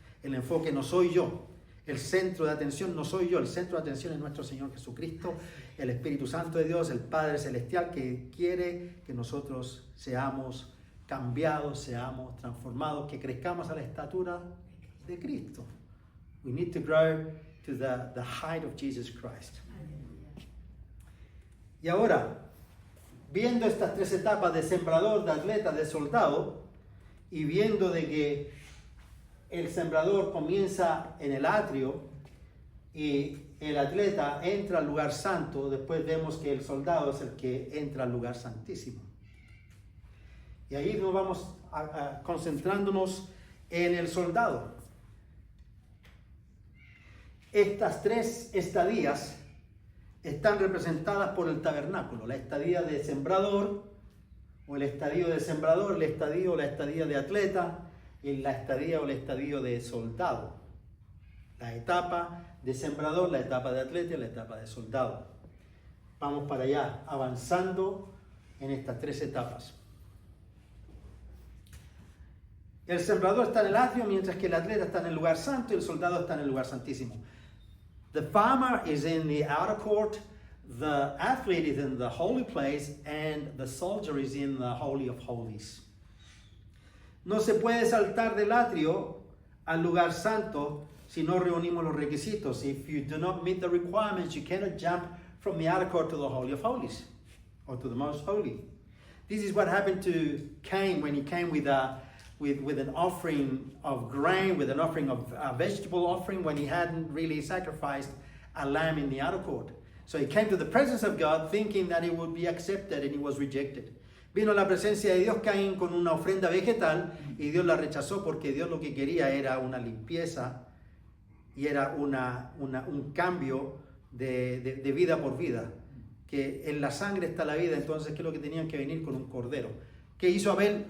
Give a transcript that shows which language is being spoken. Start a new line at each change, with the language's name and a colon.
Spanish: El enfoque no soy yo. El centro de atención no soy yo. El centro de atención es nuestro Señor Jesucristo, el Espíritu Santo de Dios, el Padre Celestial, que quiere que nosotros seamos cambiados, seamos transformados, que crezcamos a la estatura de Cristo.
English: We need to grow to the height of Jesus Christ.
Spanish: Y ahora, viendo estas tres etapas de sembrador, de atleta, de soldado, y viendo de que el sembrador comienza en el atrio y el atleta entra al lugar santo, después vemos que el soldado es el que entra al lugar santísimo. Y ahí nos vamos concentrándonos en el soldado. Estas tres estadías están representadas por el tabernáculo: la estadía de sembrador, o el estadio de sembrador, el estadio o la estadía de atleta, y la estadía o el estadio de soldado. La etapa de sembrador, la etapa de atleta y la etapa de soldado. Vamos para allá, avanzando en estas tres etapas. El sembrador está en el atrio, mientras que el atleta está en el lugar santo y el soldado está en el lugar santísimo.
English: The farmer is in the outer court, the athlete is in the holy place, and the soldier is in the holy of holies.
Spanish: No se puede saltar del atrio al lugar santo si no reunimos los requisitos.
English: If you do not meet the requirements, you cannot jump from the outer court to the holy of holies, or to the most holy. This is what happened to Cain when he came with an offering of grain, with an offering of a vegetable offering, when he hadn't really sacrificed a lamb in the outer court. So he came to the presence of God thinking that it would be accepted, and he was rejected.
Spanish: Vino a la presencia de Dios Caín con una ofrenda vegetal y Dios la rechazó, porque Dios lo que quería era una limpieza y era un cambio de vida por vida. Que en la sangre está la vida, entonces ¿qué es lo que tenían que venir? Con un cordero. ¿Qué hizo Abel?